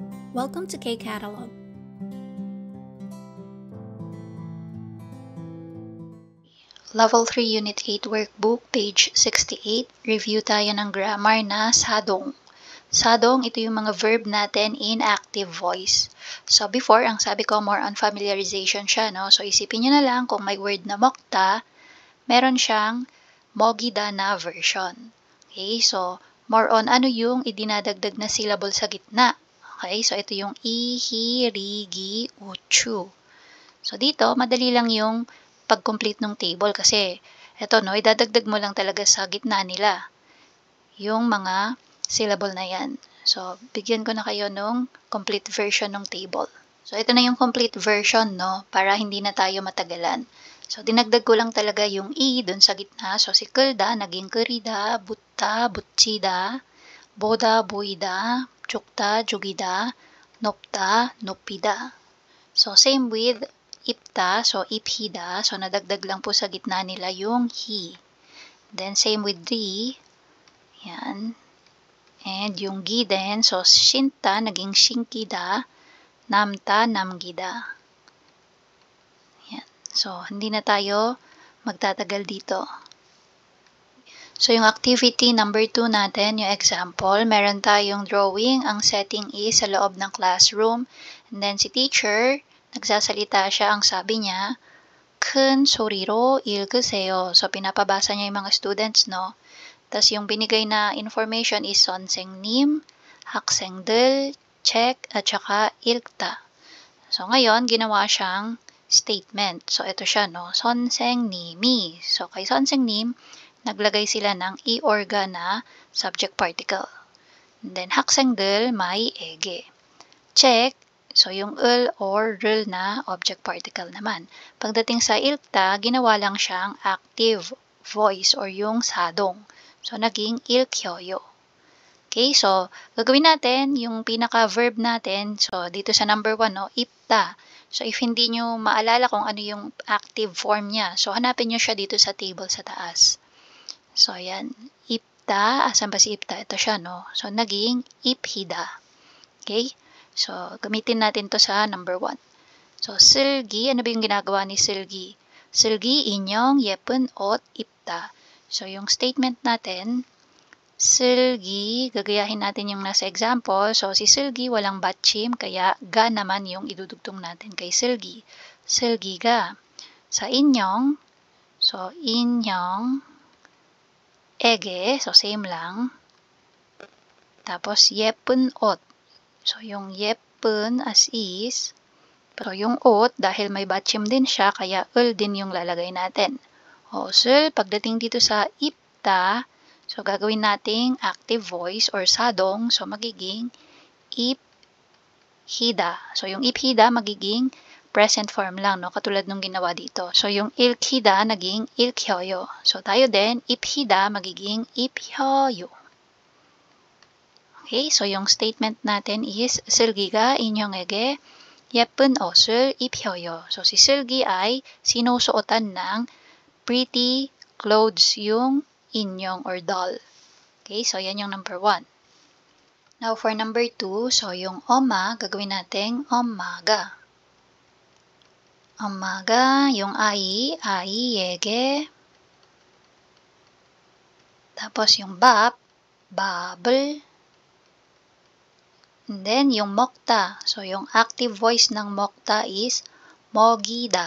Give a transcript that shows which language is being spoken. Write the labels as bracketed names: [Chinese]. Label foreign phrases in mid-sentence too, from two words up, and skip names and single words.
[English] Welcome to K-Catalog. Level 3 Unit 8 Workbook, page 68. [Filipino] Review tayo ng grammar na sadong. Sadong, ito yung mga verb natin in [English] active voice. So before, [Filipino] ang sabi ko [English] more on familiarization [Filipino] siya, no? So isipin nyo na lang kung may word na mokta, meron siyang mogida na version. Okay, so [English] more on [Filipino] ano yung idinadagdag na syllable sa gitna. Okay, so ito yung i, hi, ri, gi, uchu. So dito, madali lang yung pag-complete ng table kasi eto no, idadagdag mo lang talaga sa gitna nila yung mga syllable na yan. So, bigyan ko na kayo ng [English] complete version [Filipino] ng table. So, ito na yung [English] complete version, [Filipino] no, para hindi na tayo matagalan. So, dinagdag ko lang talaga yung i dun sa gitna. So, si kulda, naging kurida, butta, butsida, boda, buida, chukta, jugida, nopta, nopida. So, [English] same with [Filipino] ipta, so iphida, so nadagdag lang po sa gitna nila yung hi. Then, [English] same with [Filipino] di, yan. And yung gi din, so shinta, naging shinkida, namta, namgida. Yan. So, hindi na tayo magtatagal dito. So, yung [English] activity number [Filipino] 2 natin, yung example, meron tayong drawing. Ang setting is sa loob ng classroom. And then, si teacher, nagsasalita siya, ang sabi niya, [Korean] 큰 소리로 읽으세요. [Filipino] So, pinapabasa niya yung mga students, no? Tapos, yung binigay na information is [Korean] 선생님, 학생들, [Filipino] check, at saka 읽다. So, ngayon, ginawa siyang statement. So, ito siya, no? 선생님이. So, kay 선생님, naglagay sila ng i-orga na [English] subject particle. And then, [Korean] 학생들, [Filipino] may ege. Check, so yung ul or rul na [English] object particle [Filipino] naman. Pagdating sa ilkta, ginawa lang siyang [English] active voice [Filipino] or yung sadong. So, naging ilkyoyo. Okay, so, gagawin natin yung pinaka-verb natin. So, dito sa number 1, no, ipta. So, if hindi nyo maalala kung ano yung [English] active form [Filipino] niya, so, hanapin nyo siya dito sa table sa taas. So, ayan. Ipta. Asan ba si ipta? Ito siya, no? So, naging iphida. Okay? So, gamitin natin to sa number 1. So, 슬기. Ano ba yung ginagawa ni 슬기? [Korean] 슬기 인형 예쁜 옷 입다. [Filipino] So, yung statement natin, 슬기, gagayahin natin yung nasa example. So, si 슬기 walang batchim, kaya ga naman yung idudugtong natin kay 슬기. 슬기가 sa inyong, so, inyong ege, so same lang. Tapos, [Korean] 예쁜 옷. [Filipino] So, yung 예쁜 as is. Pero yung 옷, dahil may batchim din siya, kaya ul din yung lalagay natin. 옷을, pagdating dito sa ipta, so gagawin nating [English] active voice [Filipino] or sadong, so magiging iphida. So, yung iphida magiging [English] present form [Filipino] lang, no? Katulad nung ginawa dito. So, yung ilkhida naging ilkhyoyo. So, tayo din, iphida magiging iphyoyo. Okay, so yung statement natin is [Korean] 슬기가 인형에게 예쁜 옷을 입혀요. [Filipino] So si 슬기 ay sinusuotan ng [English] pretty clothes [Filipino] yung inyong or doll. Okay, so yan yung number 1. [English] Now for number [Filipino] 2, so yung oma, gagawin natin 엄마가. [Korean] 엄마가 yung 아이에게. [Filipino] Tapos yung 밥을. And then, yung 먹다. So, yung [English] active voice [Filipino] ng 먹다 is 먹이다.